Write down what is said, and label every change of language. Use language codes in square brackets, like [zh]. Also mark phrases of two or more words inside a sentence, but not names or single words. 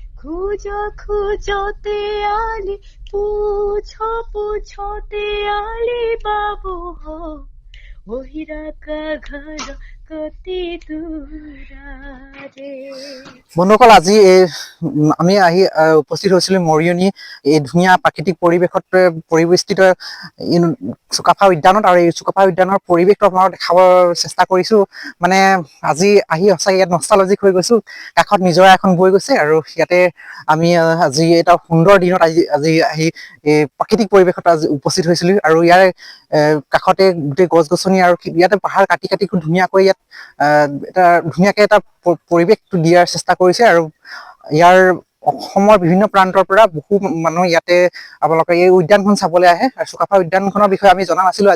[ne] खोजो खोजोते आली पूछो पूछोते आली बाबू हो ओहिरा का घर कति दूरारे। [as] বন্ধুসকল আজি আমি আহি উপস্থিত হৈছিলো মৰিয়নি এই ধুনীয়া প্ৰাকৃতিক পৰিৱেশত পৰিবেষ্টিত চুকাফা উদ্যানত আৰু এই চুকাফা উদ্যানৰ পৰিৱেশটো আপোনালোকক দেখাবৰ চেষ্টা কৰিছো। মানে আজি আহি সঁচাকৈ ইয়াত নষ্টালজিক হৈ গৈছো। কাষত নিজৰা এখন বৈ গৈছে আৰু ইয়াতে আমি আজি এটা সুন্দৰ দিনত আজি আহি এই প্ৰাকৃতিক পৰিৱেশত আজি উপস্থিত হৈছিলো আৰু ইয়াৰ কাষতে গোটেই গছ গছনি আৰু ইয়াতে পাহাৰ কাটি কাটি খুব ধুনীয়াকৈ ইয়াত এটা ধুনীয়াকে এটা পৰিৱেশটো দিয়াৰ চেষ্টা কৰিছে আৰু ইয়াৰ অসমৰ বিভিন্ন প্ৰান্তৰ পৰা বহু মানুহ ইয়াতে আপোনালোকে এই উদ্যানখন চাবলৈ আহে আৰু চুকাফা উদ্যানখনৰ বিষয়ে আমি জনা নাছিলো।